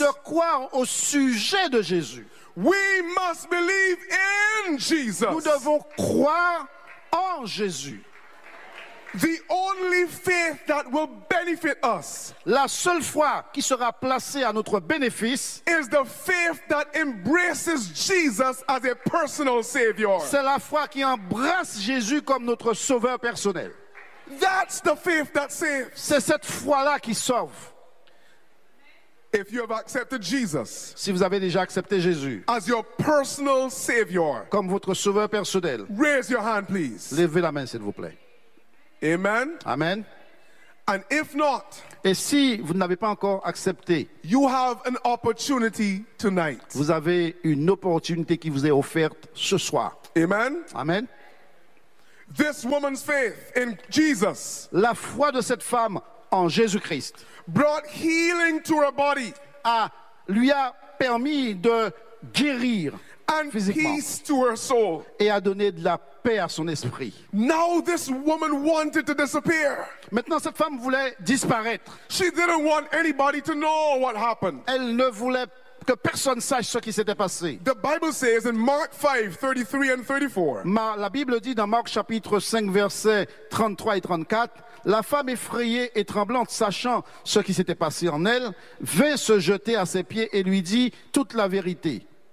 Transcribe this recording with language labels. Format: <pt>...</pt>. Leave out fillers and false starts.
<fr>De croire au sujet de Jésus.</fr> <en>We must believe in Jesus.</en> <fr>Nous devons croire en Jésus.</fr> <en>The only faith that will benefit us,</en> <fr>la seule foi qui sera placée à notre bénéfice,</fr> <en>is the faith that embraces Jesus as a personal savior.</en> <fr>C'est la foi qui embrasse Jésus comme notre sauveur personnel.</fr> <en>That's the faith that saves.</en> <fr>C'est cette foi là qui sauve.</fr> <en>If you have accepted Jesus,</en> <fr>si vous avez déjà accepté Jésus,</fr> <en>as your personal savior,</en> <fr>comme votre sauveur personnel,</fr> <en>raise your hand, please.</en> <fr>Levez la main, s'il vous plaît. Amen. Amen.</fr> <en>And if not,</en> <fr>et si vous n'avez pas encore accepté,</fr> <en>you have an opportunity tonight.</en> <fr>Vous avez une opportunité qui vous est offerte ce soir. Amen. Amen.</fr> <en>This woman's faith in Jesus,</en> <fr>la foi de cette femme en Jésus-Christ,</fr> <en>brought healing to her body,</en> <fr>lui a permis de guérir</fr> <en>and</en> <fr>physiquement,</fr> <en>peace to her soul,</en> <fr>et a donné de la paix à son esprit.</fr> <en>Now this woman wanted to disappear.</en> <fr>Maintenant cette femme voulait disparaître.</fr> <en>She didn't want anybody to know what happened.</en> <fr>Elle ne voulait que personne sache ce qui s'était passé.</fr> <en>The Bible says in Mark 5, 33 and 34.</en> <fr>La Bible dit dans Marc chapitre 5 versets 33 et 34, la femme effrayée et tremblante, sachant ce qui s'était passé en elle, vint se jeter à ses pieds et lui dit toute la vérité.</fr>